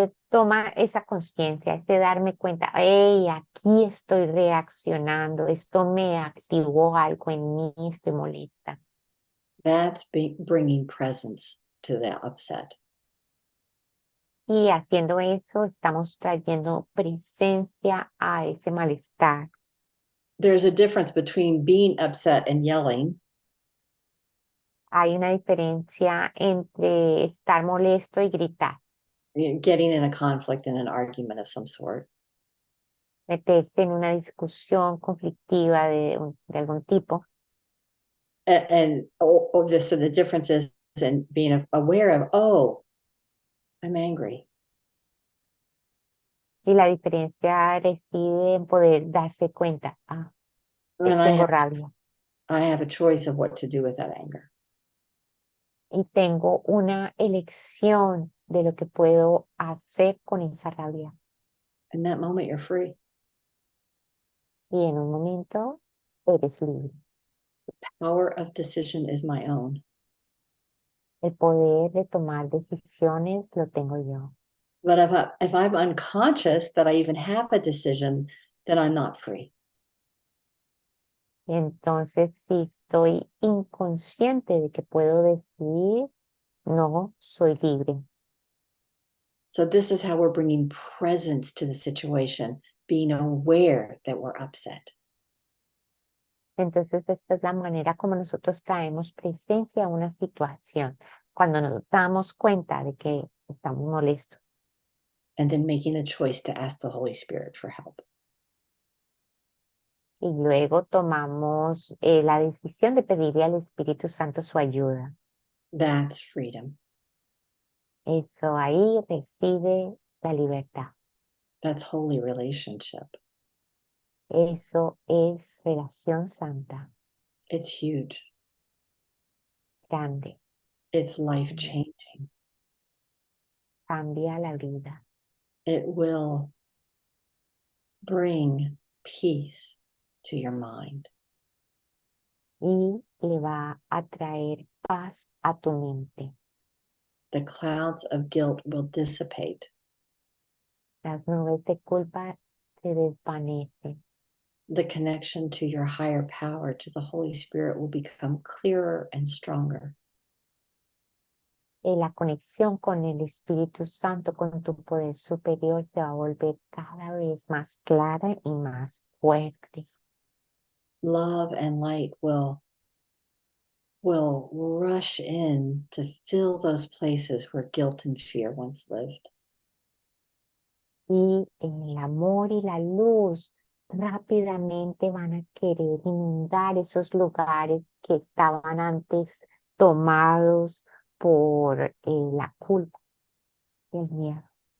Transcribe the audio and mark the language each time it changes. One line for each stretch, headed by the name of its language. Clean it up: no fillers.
Spanish: Toma esa conciencia, es de darme cuenta, hey, aquí estoy reaccionando, esto me activó algo en mí, estoy molesta.
English: That's bringing presence to the upset.
Spanish: Y haciendo eso, estamos trayendo presencia a ese malestar.
English: There's a difference between being upset and yelling.
Spanish: Hay una diferencia entre estar molesto y gritar.
English: Getting in a conflict and an argument of some sort.
Spanish: Meterse en una discusión conflictiva de algún tipo.
English: So the difference is in being aware of, oh, I'm angry.
Spanish: Y la diferencia reside en poder darse cuenta, tengo rabia.
English: I have a choice of what to do with that anger.
Spanish: Y tengo una elección de lo que puedo hacer con esa rabia.
English: In that moment, you're free.
Spanish: Y en un momento, eres libre.
English: The power of decision is my own.
Spanish: El poder de tomar decisiones lo tengo yo.
English: But if I'm unconscious that I even have a decision, then I'm not free.
Spanish: Y entonces, si estoy inconsciente de que puedo decidir, no soy libre.
English: So this is how we're bringing presence to the situation, being aware that we're upset.
Spanish: Entonces, esta es la manera como nosotros traemos presencia a una situación, cuando nos damos cuenta de que estamos molestos.
English: And then making a choice to ask the Holy Spirit for help.
Spanish: Y luego tomamos la decisión de pedirle al Espíritu Santo su ayuda.
English: That's freedom.
Spanish: Eso ahí reside la libertad.
English: That's holy relationship.
Spanish: Eso es relación santa,
English: It's huge.
Spanish: grande,
English: It's life-changing.
Spanish: cambia la vida.
English: It will bring peace to your mind.
Spanish: Y le va a traer paz a tu mente.
English: The clouds of guilt will dissipate.
Spanish: Las nubes de culpa se desvanecen.
English: The connection to your higher power, to the Holy Spirit, will become clearer and stronger.
Spanish: La conexión con el Espíritu Santo, con tu poder superior, se va a volver cada vez más clara y más fuerte.
English: Love and light will rush in to fill those places where guilt and fear once lived.
Spanish: Y el amor y la luz rápidamente van a querer inundar esos lugares que estaban antes tomados por la culpa y el miedo.